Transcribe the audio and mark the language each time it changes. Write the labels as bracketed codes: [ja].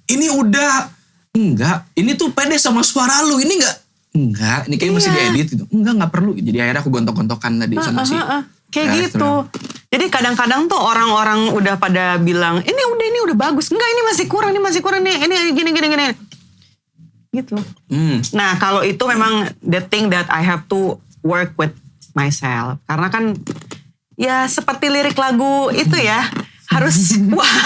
[id] Ini udah, enggak. Ini tuh pede sama suara lu, ini enggak. Ini kayaknya mesti diedit gitu. Enggak perlu. Jadi akhirnya aku gontok-gontokan tadi sama si. Kayak gitu. Jadi kadang-kadang tuh orang-orang udah pada bilang, ini udah bagus. Enggak, ini masih kurang nih. Ini gini. Gitu. Nah kalau itu memang [en] the thing that I have to work with myself. [id] Karena kan ya seperti lirik lagu itu ya harus wah.